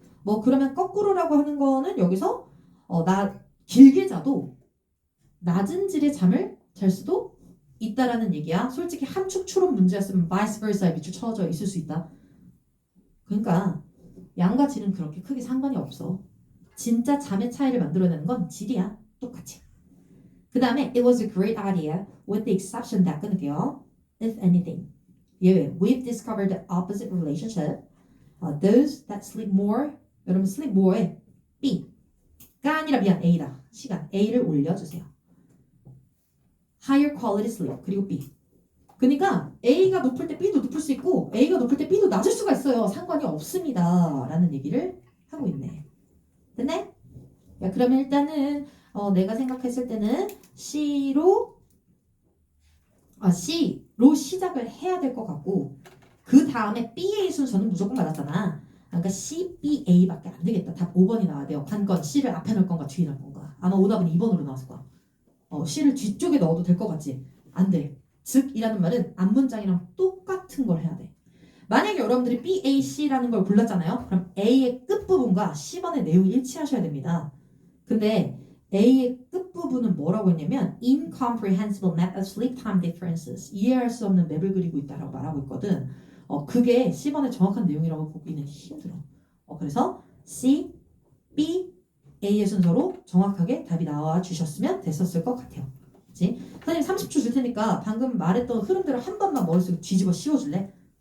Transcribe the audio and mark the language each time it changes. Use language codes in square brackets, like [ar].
[ko] 뭐 그러면 거꾸로라고 하는 거는 여기서 나 길게 자도 낮은 질의 잠을 잘 수도 있다라는 얘기야. 솔직히 함축 추론 문제였으면 vice versa에 밑줄 쳐져 있을 수 있다. 그러니까 양과 질은 그렇게 크게 상관이 없어. 진짜 잠의 차이를 만들어내는 건 질이야. 똑같이. 그 다음에 [en] it was a great idea with the exception that [ko] 끊을게요. [en] If anything. [ko] 예외. [en] We've discovered the opposite relationship. Those that sleep more. [ko] 여러분 [en] sleep more [ko] 에 B가 아니라 미안 A다. 시간 A를 올려주세요. [en] Higher quality sleep. [ko] 그리고 B. 그러니까 A가 높을 때 B도 높을 수 있고 A가 높을 때 B도 낮을 수가 있어요. 상관이 없습니다. 라는 얘기를 하고 있네. 됐네? 야, 그러면 일단은 내가 생각했을 때는 C로 시작을 해야 될 것 같고 그 다음에 B의 순서는 무조건 맞았잖아. 그러니까 C, B, A밖에 안 되겠다. 답 5번이 나와야 돼요. 관건 C를 앞에 넣을 건가 뒤에 넣을 건가. 아마 오답은 2번으로 나왔을 거야. C를 뒤쪽에 넣어도 될 것 같지? 안 돼. 즉이라는 말은 앞문장이랑 똑같은 걸 해야 돼. 만약에 여러분들이 B, A, C라는 걸 골랐잖아요. 그럼 A의 끝부분과 C번의 내용이 일치하셔야 됩니다. 근데 A의 끝부분은 뭐라고 했냐면 [en] incomprehensible map of sleep time differences. [ko] 이해할 수 없는 맵을 그리고 있다라고 말하고 있거든. 그게 C번의 정확한 내용이라고 보기는 힘들어. 그래서 C, B, A의 순서로 정확하게 답이 나와 주셨으면 됐었을 것 같아요. 그치? 선생님 30초 줄 테니까 방금 말했던 흐름대로 한 번만 머릿속에 뒤집어 씌워줄래?